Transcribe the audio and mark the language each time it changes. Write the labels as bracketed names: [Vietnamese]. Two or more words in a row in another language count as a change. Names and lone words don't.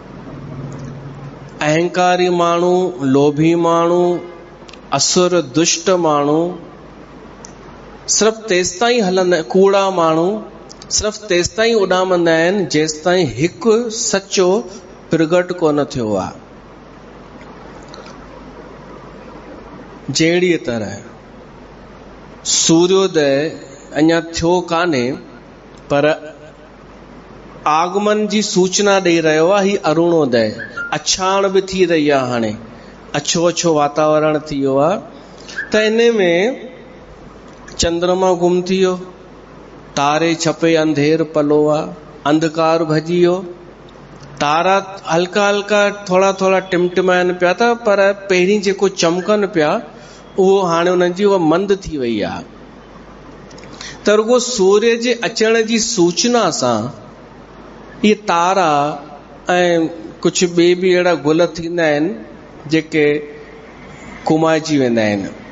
[Sindhi] अहंकारी माण्हू, लोभी माण्हू, असुर दुष्ट माण्हू सिर्फ़ु तेसि ताईं हलंदा, कूड़ा माण्हू सिर्फ़ु तेसि ताईं उॾामंदा आहिनि जेसि ताईं हिकु सचो प्रगट कोन थियो आहे। जहिड़ीअ तरह सूर्योदय अञा थियो कान्हे, पर आगमन जी सूचना ॾेई रहियो आहे ही अरुणोदय। अछाण बि थी रही आहे, हाणे अछो अछो वातावरण थी वियो आहे। त इन में चंद्रमा गुम थी वियो, तारे छपे अंधेर पलो आहे, अंधकार भॼी वियो, तारा हल्का हल्का थोड़ा थोड़ा टिमटिमाइनि पिया था, पर पहिरीं जेको चमकनि पिया उहो हाणे उन्हनि जी उहा मंद थी वई आहे। त रुगो सूर्य जे अचण जी सूचना सां इहे तारा ऐं कुझु ॿिए बि अहिड़ा गुल थींदा आहिनि जेके कुमाइजी वेंदा आहिनि।